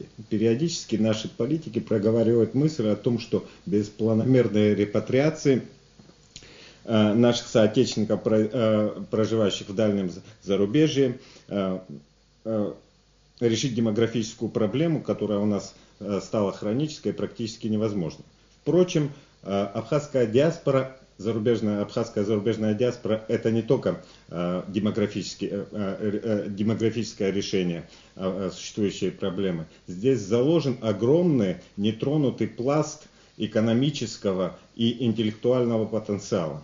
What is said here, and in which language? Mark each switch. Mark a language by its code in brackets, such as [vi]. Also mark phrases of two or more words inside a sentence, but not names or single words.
[ru] Периодически наши политики проговаривают мысль о том, что без планомерной репатриации наших соотечественников, проживающих в дальнем зарубежье, решить демографическую проблему, которая у нас стала хронической, практически невозможно. Впрочем, абхазская диаспора, абхазская зарубежная диаспора, это не только демографическое решение существующей проблемы. Здесь заложен огромный нетронутый пласт экономического и интеллектуального потенциала.